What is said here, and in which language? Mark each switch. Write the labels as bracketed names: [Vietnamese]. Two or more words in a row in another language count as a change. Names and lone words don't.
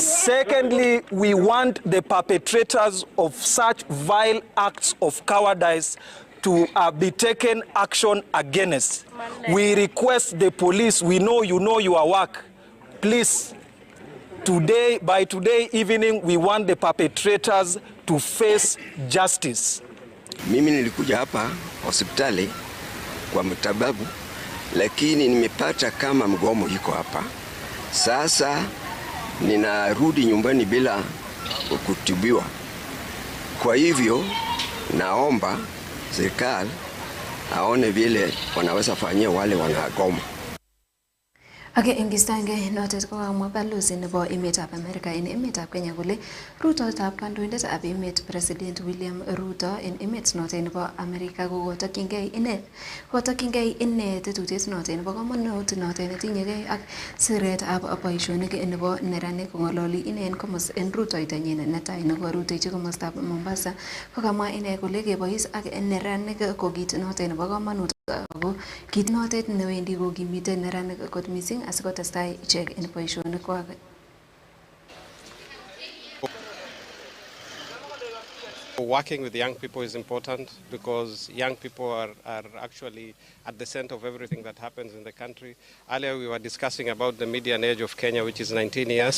[English] Secondly, we want the perpetrators of such vile acts of cowardice to be taken action against. We request the police, we know you know your work. Please, by today evening, we want the perpetrators to face justice. [Swahili] Mimi nilikuja hapa hospitali kwa matibabu, lakini nimepata kama mgomo iko hapa. Sasa ninarudi nyumbani bila kutibiwa. Kwa hivyo naomba serikali aone vile wanaweza fanyia wale wanagoma. [Kalenjin] Age ingistange notet ko kamwa balozi nebo emetab Amerika en emetab Kenya kole rutoitab kandoindetab emet President William Ruto en emet notet nebo Amerika kotokyingei ine tetutiet notet nebo komonut notet netinyegei ak siretab boisionik nebo neranik kongololi ine en rutoitonyin netai nekorutechi komostab Mombasa kokamwa ine kole kebois ak neranik ko kit notet nebo komonut ako kit notet newendi kokimite neranik kot missing asikotestai ichek en boisionikwak. [English] Working with young people is important because young people are actually at the center of everything that happens in the country. Earlier we were discussing about the median age of Kenya, which is 19 years.